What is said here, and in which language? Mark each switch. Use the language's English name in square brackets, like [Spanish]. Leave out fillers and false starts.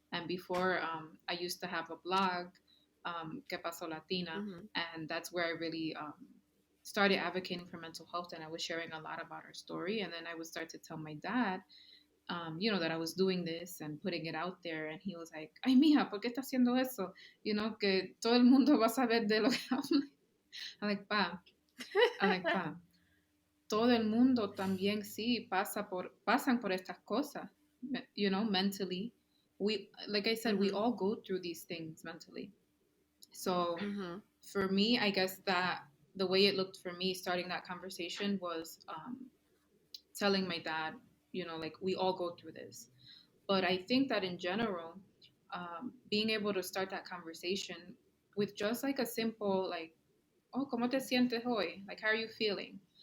[English] And before, I used to have a blog, Que Paso Latina, Mm-hmm. and that's where I really started advocating for mental health. And I was sharing a lot about our story. And then I would start to tell my dad, that I was doing this and putting it out there. And he was like, [Spanish] ay, mija, ¿por qué estás haciendo eso? Que todo el mundo va a saber de lo que hablo. [English] I'm like, [Spanish] pa, I'm like, pa, todo el mundo también sí pasan por estas cosas, mentally. [English] We, like I said, we Mm-hmm. all go through these things mentally. So Mm-hmm. for me, I guess that the way it looked for me starting that conversation was telling my dad, like we all go through this. But I think that in general, being able to start that conversation with just like a simple, like, oh, [Spanish] ¿cómo te sientes hoy? [English] Like, how are you feeling?